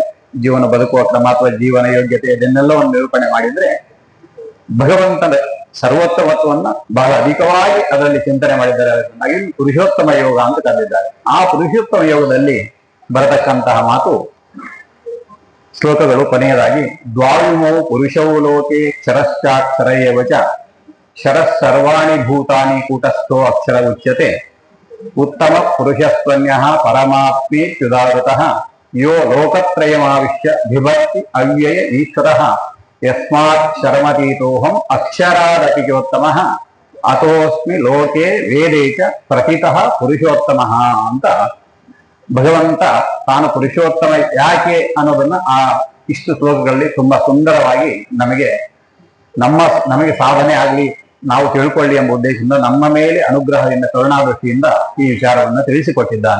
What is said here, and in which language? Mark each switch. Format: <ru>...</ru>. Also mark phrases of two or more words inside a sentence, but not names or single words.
<kn>ಜೀವನ ಬದುಕುವ ಕ್ರಮ ಅಥವಾ ಜೀವನ ಯೋಗ್ಯತೆ ಇದನ್ನೆಲ್ಲವನ್ನು ನಿರೂಪಣೆ ಮಾಡಿದ್ರೆ ಭಗವಂತನ ಸರ್ವೋತ್ತಮತ್ವವನ್ನ ಬಹಳ ಅಧಿಕವಾಗಿ ಅದರಲ್ಲಿ ಚಿಂತನೆ ಮಾಡಿದ್ದಾರೆ. ಅದಕ್ಕಾಗಿ ಪುರುಷೋತ್ತಮ ಯೋಗ ಅಂತ ಕರೆದಿದ್ದಾರೆ. ಆ ಪುರುಷೋತ್ತಮ ಯೋಗದಲ್ಲಿ ಬರತಕ್ಕಂತಹ ಮಾತು ಶ್ಲೋಕಗಳು ಕೊನೆಯದಾಗಿ</kn> <sa>ದ್ವಾವಿಮೋ ಪುರುಷೌ ಲೋಕೆ ಕ್ಷರಶ್ಚಾಕ್ಷರ ಏವಚ ಶರಃ ಸರ್ವಾಣಿ ಭೂತಾನಿ ಕೂಟಸ್ಥೋ ಅಕ್ಷರ ಉಚ್ಯತೆ ಉತ್ತಮ ಪುರುಷಸ್ತ್ವನ್ಯಃ ಪರಮಾತ್ಮೇತ್ಯುದಾರತಃ ಯೋ ಲೋಕತ್ರಯಮಾವಿಶ್ಯ ಬಿಭರ್ತಿ ಅವ್ಯಯ ಈಶ್ವರಃ ಯಸ್ಮಾತ್ ಶರಮತೀತೋಹಂ ಅಕ್ಷರಾದಪಿಚೋತ್ತಮ ಅಥೋಸ್ಮಿ ಲೋಕೆ ವೇದೇಚ ಪ್ರಥಿತಃ ಪುರುಷೋತ್ತಮ</sa> <kn>ಅಂತ ಭಗವಂತ ತಾನು ಪುರುಷೋತ್ತಮ ಯಾಕೆ ಅನ್ನೋದನ್ನ ಆ ಇಷ್ಟು ಶ್ಲೋಕಗಳಲ್ಲಿ ತುಂಬಾ ಸುಂದರವಾಗಿ ನಮಗೆ ಸಾಧನೆ ಆಗಲಿ, ನಾವು ತಿಳ್ಕೊಳ್ಳಿ ಎಂಬ ಉದ್ದೇಶದಿಂದ ನಮ್ಮ ಮೇಲೆ ಅನುಗ್ರಹದಿಂದ ಕರುಣಾದೃಷ್ಟಿಯಿಂದ ಈ ವಿಚಾರವನ್ನು ತಿಳಿಸಿಕೊಟ್ಟಿದ್ದಾನೆ.</kn>